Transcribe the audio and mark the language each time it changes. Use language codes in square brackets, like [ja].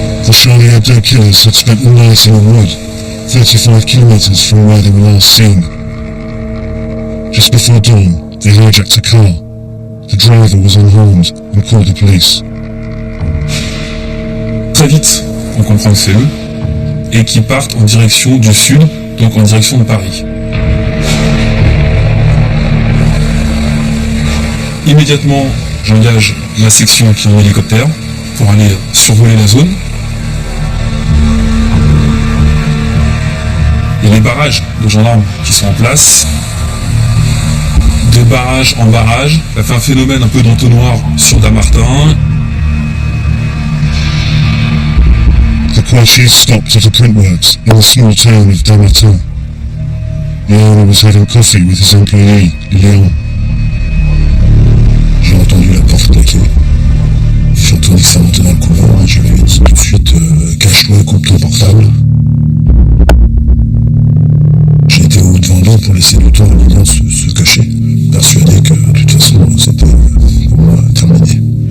[en] The Charlie Hebdo killers had spent the night in a wood, 35 kilometers from where they were last seen. Just before dawn, they hijacked a car. The driver was unharmed and called the police. [fr] Très vite, on comprend que c'est eux, et qui partent en direction du sud, donc en direction de Paris. Immédiatement, j'engage ma section qui est en hélicoptère pour aller survoler la zone. Il y a les barrages de gendarmes qui sont en place. De barrage en barrage, ça fait un phénomène un peu d'entonnoir sur Dammartin. [en] The Quachies stopped at a printworks in the small town of Dammartin. The owner was having coffee with his employee, Léon. [fr] J'ai entendu la porte claquer. J'ai entendu que ça montait dans le couloir et je lui ai dit tout de suite cache-toi et coupe ton portable. J'ai été au devant d'eux pour laisser le temps à Léon se cacher, persuadé que de toute façon c'était pour moi terminé.